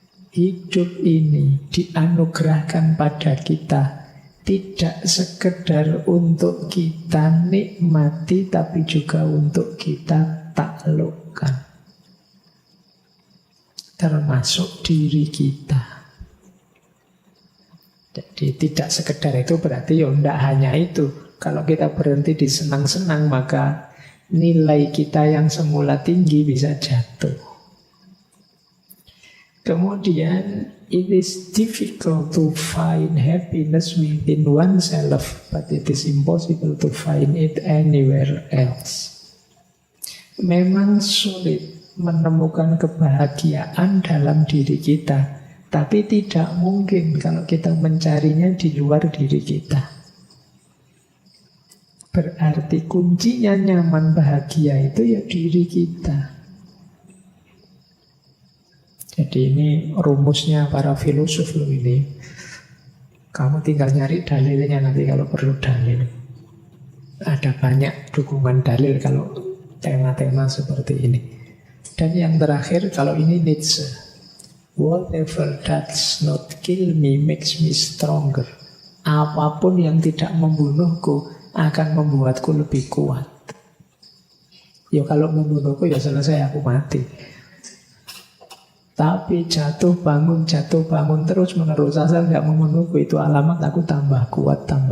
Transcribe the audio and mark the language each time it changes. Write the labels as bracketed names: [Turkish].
[Indonesian] hidup ini dianugerahkan pada kita tidak sekedar untuk kita nikmati, tapi juga untuk kita taklukkan, termasuk diri kita. Jadi tidak sekedar itu berarti ya tidak hanya itu. Kalau kita berhenti di senang-senang, maka nilai kita yang semula tinggi bisa jatuh. [English] Kemudian, it is difficult to find happiness within oneself, but it is impossible to find it anywhere else. [Indonesian] Memang sulit menemukan kebahagiaan dalam diri kita, tapi tidak mungkin kalau kita mencarinya di luar diri kita. Berarti kuncinya nyaman bahagia itu ya diri kita. Jadi ini rumusnya para filosof loh ini. Kamu tinggal nyari dalilnya nanti kalau perlu dalil. Ada banyak dukungan dalil kalau tema-tema seperti ini. Dan yang terakhir kalau ini Nietzsche. [English] Whatever does not kill me makes me stronger. [Indonesian] Apapun yang tidak membunuhku akan membuatku lebih kuat. Ya kalau membunuhku ya selesai, aku mati. Tapi jatuh bangun terus menerus asal nggak membunuhku, itu alamat aku tambah kuat.